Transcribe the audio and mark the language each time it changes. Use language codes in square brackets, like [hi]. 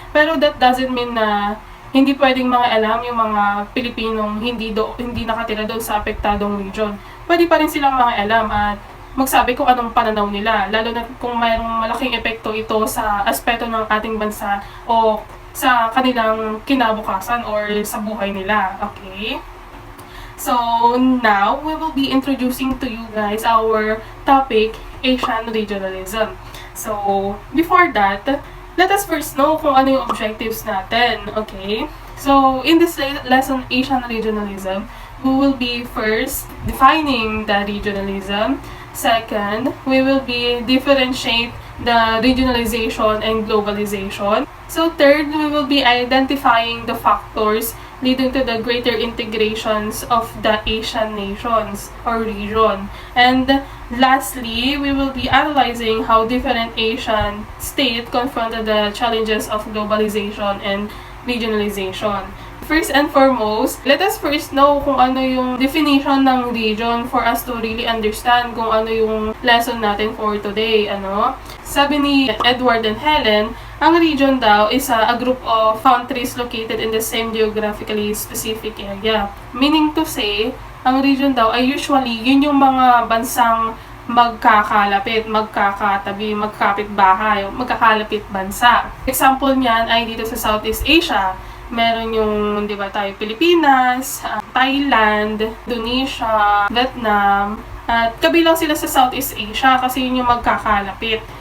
[tl] Pero [en] that doesn't mean [tl] na hindi pwedeng alam yung mga Pilipinong hindi nakatira doon sa apektadong region. Pwede pa rin silang alam at magsabi kung anong pananaw nila, lalo na kung mayroong malaking epekto ito sa aspeto ng ating bansa o sa kanilang kinabukasan or sa buhay nila. Okay? [en] So, now, we will be introducing to you guys our topic, Asian Regionalism. So, before that, let us first know [tl] kung ano yung objectives natin, [en] okay? So, in this lesson, Asian Regionalism, we will be first defining the regionalism. Second, we will be differentiate the regionalization and globalization. So, third, we will be identifying the factors leading to the greater integrations of the Asian nations or region. And lastly, we will be analyzing how different Asian states confronted the challenges of globalization and regionalization. First and foremost, let us first know [tl] kung ano yung definition ng region [en] for us to really understand [tl] kung ano yung lesson natin [en] for today. [tl] Sabi ni Edward and Helen, ang region daw [en] is a group of countries located in the same geographically specific area. [tl] Meaning to say, ang region daw ay usually yun yung mga bansang magkakalapit, magkakatabi, magkapit-bahay, magkakalapit bansa. Example niyan ay dito sa Southeast Asia. Meron yung, di ba tayo, Pilipinas, Thailand, Indonesia, Vietnam, at kabilang sila sa Southeast Asia kasi yun yung magkakalapit.